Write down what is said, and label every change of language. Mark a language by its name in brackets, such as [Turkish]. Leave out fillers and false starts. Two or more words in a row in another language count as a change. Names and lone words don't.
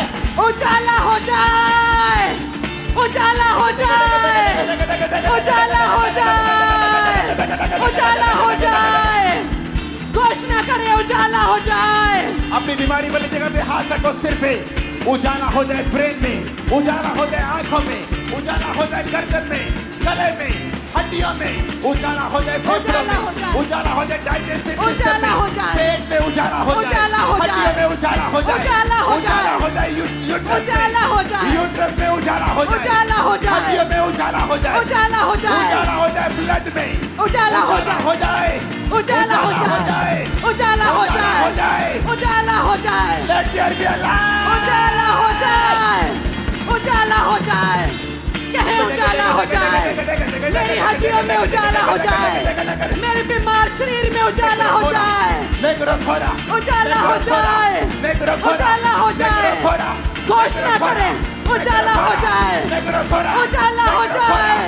[Hindi] उजाला हो जाए उजाला हो जाए उजाला हो जाए उजाला हो जाए घोषणा करे उजाला हो जाए अपनी बीमारी वाली जगह पे हाथ रखो सिर पे उजाला हो जाए ब्रेन में उजाला हो जाए आंखों में उजाला हो जाए गर्दन में गले में हड्डियों में उजाला हो जाए फेफड़ों में उजाला हो जाए [English] digestive system [Hindi] में पेट में उजाला हो जाए हड्डियों में उजाला हो जाए उजाला हो जाए यूट्रस में उजाला हो जाए उजाला हो जाए हड्डियों में उजाला हो जाए उजाला हो जाए उजाला हो जाए ब्लड में उजाला हो जाए उजाला हो जाए उजाला हो जाए उजाला हो जाए उजाला हो जाए [English] let there be a light [Hindi] उजाला हो जाए उजाला हो जाए कहे उजाला हो जाए मेरी हड्डियों में उजाला हो जाए मेरे बीमार शरीर में उजाला हो जाए उजाला हो जाए उजाला हो जाए घोषणा करें उजाला हो जाए उजाला हो जाए